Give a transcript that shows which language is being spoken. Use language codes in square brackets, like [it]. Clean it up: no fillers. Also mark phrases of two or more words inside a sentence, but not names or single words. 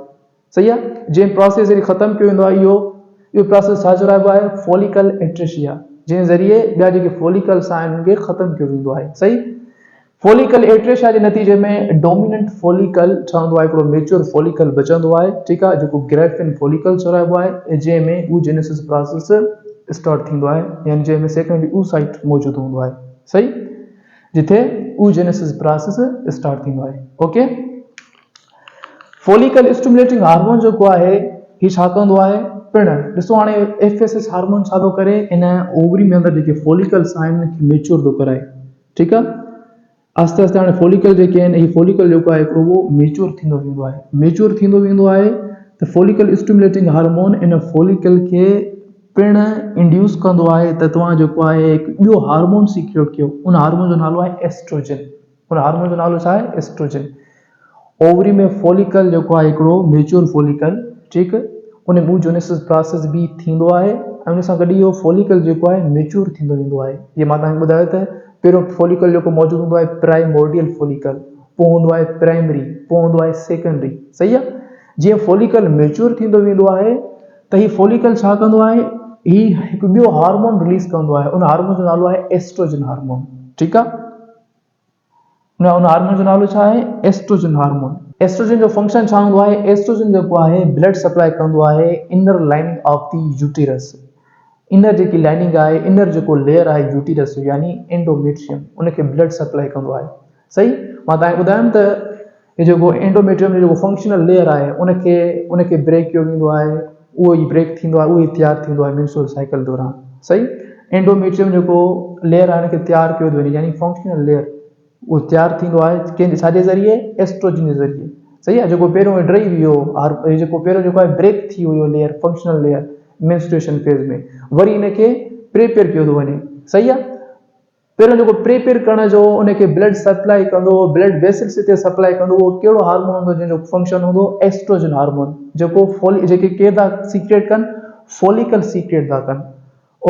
[sd] सही आहे, जंहिं प्रोसेस जॾहिं ख़तमु कयो वेंदो आहे इहो प्रोसेस छा चराइबो आहे, [en] follicle atresia, [sd] जे ज़रिए ॿिया जेके फॉलिकल्स आहिनि उनखे ख़तम कयो वेंदो आहे। सही, [en] follicle atresia [sd] जे नतीजे में [en] dominant follicle [sd] ठहंदो आहे, हिकिड़ो [en] mature follicle [sd] बचंदो आहे, ठीकु आहे, जेको [en] Graafian follicle [sd] चवाइबो आहे, जंहिंमें [en] oogenesis process start [sd] थींदो आहे, यानी जंहिंमें [en] secondary oocyte [sd] मौजूदु हूंदो आहे। सही, जिथे [en] oogenesis process start [sd] थींदो आहे। ओके, [en] follicle stimulating hormone [sd] जेको आहे ही छा कंदो आहे, पिण ॾिसो हाणे [en] FSH hormone [sd] छा थो करे, इन ओवरी में अंदरि जेके फॉलिकल्स आहिनि मेच्योर थो कराए, ठीकु आहे। आस्ते आस्ते हाणे फॉलिकल जेके आहिनि, ही फॉलिकल जेको आहे हिकिड़ो उहो मेच्योर थींदो वेंदो आहे। मेच्योर थींदो वेंदो आहे त [en] follicle stimulating hormone [sd] इन फॉलिकल खे पिण इंड्यूस कंदो आहे त तव्हां जेको आहे हिकु ॿियो [en] hormone secrete [sd] कयो। उन हार्मोन जो नालो आहे एस्ट्रोजन। उन हार्मोन जो नालो छा आहे, एस्ट्रोजन। ओवरी में फॉलिकल जेको आहे हिकिड़ो [en] mature follicle, [sd] ठीकु, उन [en] oogenesis process [sd] बि थींदो आहे ऐं उन सां गॾु इहो फॉलिकल जेको आहे मेच्योर थींदो वेंदो आहे। जीअं मां तव्हांखे ॿुधायो त पहिरियों फॉलिकल जेको मौजूदु हूंदो आहे [en] primordial follicle, [sd] पोइ हूंदो आहे प्राइमरी, पोइ हूंदो आहे सेकेंडरी। सही आहे, जीअं फॉलिकल मेच्योर थींदो वेंदो आहे त ही फॉलिकल छा कंदो आहे, ही हिकु ॿियो [en] hormone release [sd] कंदो आहे। उन हार्मोन जो नालो आहे [en] estrogen hormone, [sd] ठीकु आहे। उन हार्मोन जो नालो छा आहे, [en] estrogen hormone. [sd] एस्ट्रोजन जो फंक्शन छा हूंदो आहे, एस्ट्रोजन जेको आहे [en] blood supply [sd] कंदो आहे [en] inner lining of the uterus. [sd] इनर जेकी लाइनिंग आहे, इनर जेको लेयर आहे यूटेरस यानी एंडोमेट्रियम, उनखे [en] blood supply [sd] कंदो आहे। सही, मां तव्हांखे ॿुधायमि त हे जेको एंडोमेट्रियम जो जेको [en] functional layer [sd] आहे उनखे ब्रेक कयो वेंदो आहे, उहो ई ब्रेक थींदो आहे, उहो ई तयारु थींदो आहे [en] menstrual cycle [sd] दौरान। सही, एंडोमेट्रियम जेको लेयर आहे उनखे तयारु कयो थो वञे, यानी [en] functional layer [sd] उहो तयारु थींदो आहे कंहिंजे छाजे ज़रिए, एस्ट्रोजन जे ज़रिए। सही आहे, जेको पहिरियों ड्राई वियो, जेको पहिरियों जेको आहे ब्रेक थी वियो [en] layer, functional layer menstruation phase [sd] में, वरी इनखे प्रिपेयर कयो थो वञे। सही आहे, पहिरियों जेको प्रिपेयर करण जो उनखे [en] blood supply [sd] कंदो, [en] blood vessels [sd] ते सप्लाई कंदो, उहो कहिड़ो हार्मोन हूंदो जंहिंजो फंक्शन हूंदो, [en] estrogen hormone, [sd] जेको जेके केर था सीक्रेट कनि, [en] follicle secrete [sd] था कनि।